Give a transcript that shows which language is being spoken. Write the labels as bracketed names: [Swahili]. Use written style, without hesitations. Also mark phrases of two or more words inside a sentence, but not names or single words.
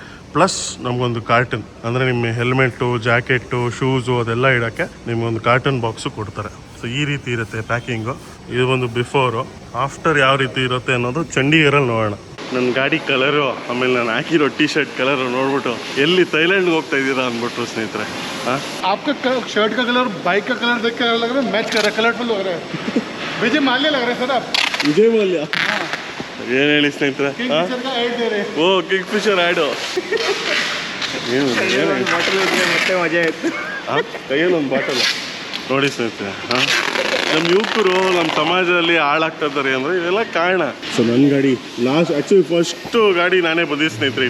[Kannada] ಪ್ಲಸ್ ನಮಗೊಂದು ಕಾರ್ಟನ್ ಅಂದರೆ ನಿಮ್ಮ [English] helmet jacket shoes [Kannada] ಅದೆಲ್ಲ ಇಡೋಕ್ಕೆ ನಿಮಗೊಂದು [English] carton box [Kannada] ಕೊಡ್ತಾರೆ. ಸೊ ಈ ರೀತಿ ಇರುತ್ತೆ ಪ್ಯಾಕಿಂಗು. ಇದು ಒಂದು ಬಿಫೋರು. ಆಫ್ಟರ್ ಯಾವ ರೀತಿ ಇರುತ್ತೆ ಅನ್ನೋದು ಚಂಡೀಗರಲ್ಲಿ ನೋಡೋಣ. ನನ್ನ ಗಾಡಿ ಕಲರು ಆಮೇಲೆ ನಾನು ಹಾಕಿರೋ [English] T-shirt colour [Kannada] ನೋಡ್ಬಿಟ್ಟು ಎಲ್ಲಿ ಥೈಲ್ಯಾಂಡ್ಗೆ ಹೋಗ್ತಾ ಇದ್ದೀರಾ ಅಂದ್ಬಿಟ್ರು ಸ್ನೇಹಿತರೆ. ಹಾಂ, [Hindi] आपका शर्ट का कलर बाइक का कलर देख कर लग रहा है, मैच कर रहा है, कलरफुल लग रहा है. विजय माल्या लग रहे हैं सर आप. [Kannada] ವಿಜಯ್ ಮಲ್ಯ ಏನು ಹೇಳಿ ಸ್ನೇಹಿತರೆ? [Hindi] किंगफिशर का ऐड दे रहे हैं. [Kannada] ಓ ಕಿಂಗ್ ಫಿಶರ್ ಆ್ಯಡು. ಏನು ಮತ್ತೆ ಮಜಾ ಆಯ್ತು. ಹಾಂ, ಕೈಯಲ್ಲಿ ಒಂದು ಬಾಟಲ್ ನೋಡಿ ಸ್ನೇಹಿತರೆ. ಹಾಂ, ನಮ್ಮ ಯುವಕರು ನಮ್ಮ ಸಮಾಜದಲ್ಲಿ ಹಾಳಾಗ್ತಾ ಇದ್ದಾರೆ ಅಂದರೆ ಇವೆಲ್ಲ ಕಾರಣ. ಸೊ ನನ್ನ ಗಾಡಿ ಲಾಸ್ಟ್, [English] actually first [Kannada] ಗಾಡಿ ನಾನೇ ಬಂದಿದ್ದೆ ಸ್ನೇಹಿತರೆ.